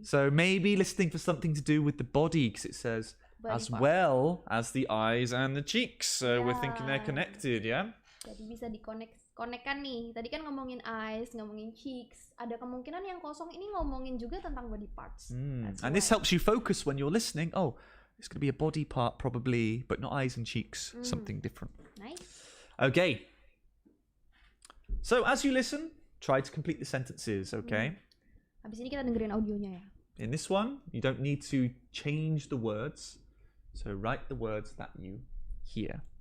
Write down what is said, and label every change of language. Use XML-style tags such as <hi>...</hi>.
<en>So maybe listening for something to do with the body, because it says body as part. Well as the eyes and the cheeks. So we're thinking they're connected, yeah?</en> <id>Jadi bisa dikonekkan nih. Tadi kan ngomongin eyes, ngomongin cheeks. Ada kemungkinan yang kosong ini ngomongin juga tentang body parts.</id> <en>And this helps you focus when you're listening. Oh, it's going to be a body part probably, but not eyes and cheeks. Something different. Nice. Okay. So as you listen, try to complete the sentences, okay?</en> <id>Habis ini kita dengerin audionya ya.</id> <en>In this one, you don't need to change the words. So write the words that you hear.</en>